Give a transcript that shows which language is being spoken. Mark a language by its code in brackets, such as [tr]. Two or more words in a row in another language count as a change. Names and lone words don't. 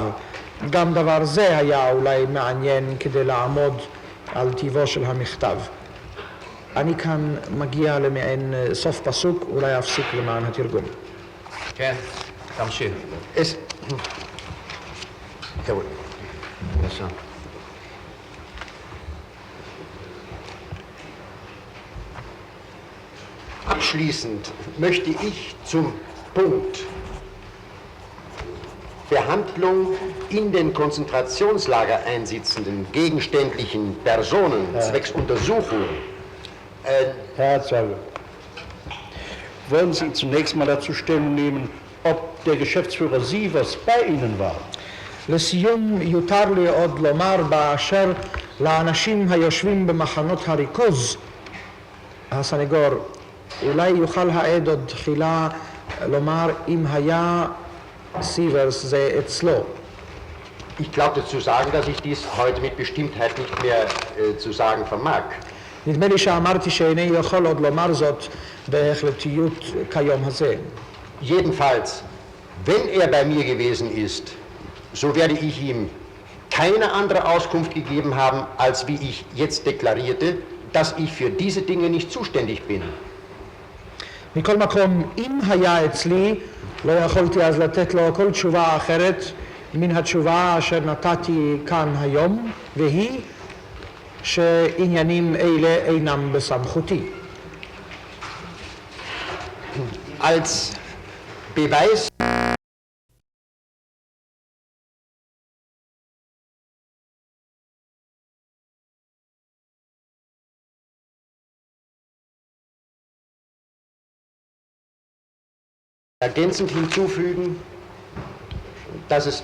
[he] גם דבר זה היה אולי מעניין כדי לעמוד על טיבו של המכתב. אני כאן מגיע למעין סוף פסוק, אולי אפסיק למען התרגום. כן, תמשיך. בבקשה. [de] Abschließend möchte ich zum Punkt Behandlung in den Konzentrationslager einsitzenden gegenständlichen Personen zwecks Untersuchung. Herr Zeuge, wollen Sie zunächst mal dazu Stellung nehmen, ob der Geschäftsführer Sievers bei Ihnen war? [he] לסיום יותר לי עוד לומר באשר לאנשים היושבים במחנות הריכוז. הסנגור, אולי יוכל העד עוד תחילה לומר אם היה סיברס זה אצלו. [de] Ich glaubte zu sagen, dass ich dies heute mit Bestimmtheit nicht mehr zu sagen vermag. [he] נדמה לי שאמרתי שאיני יכול עוד לומר זאת בהחלטיות כיום הזה. [de] Jedenfalls, wenn er bei mir gewesen ist, so werde ich ihm keine andere Auskunft gegeben haben, als wie ich jetzt deklarierte, dass ich für diese Dinge nicht zuständig bin. [he] מכל מקום, אם היה אצלי, לא יכולתי אז לתת לו כל תשובה אחרת מן התשובה אשר נתתי כאן היום, והיא שעניינים אלה אינם בסמכותי. [de] Als Beweis ergänzend hinzufügen, dass es